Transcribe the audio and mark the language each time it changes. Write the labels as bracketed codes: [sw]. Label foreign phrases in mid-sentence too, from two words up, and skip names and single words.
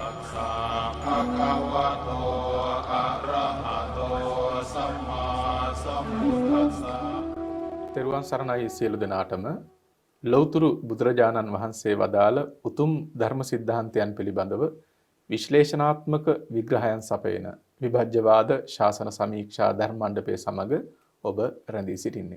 [pi] สะภะคะวะโตอะระหะโตสัมมาสัมพุทธัสสะ [si] තෙරුවන් සරණයි සියලු දෙනාටම ලෞතුරු බුදුරජාණන් වහන්සේ වදාළ උතුම් ධර්ම සිද්ධාන්තයන් පිළිබඳව විශ්ලේෂණාත්මක විග්‍රහයන් සපයන විභජ්‍යවාද ශාසන සමීක්ෂා ධර්ම මණ්ඩපයේ සමග ඔබ රැඳී සිටින්නේ.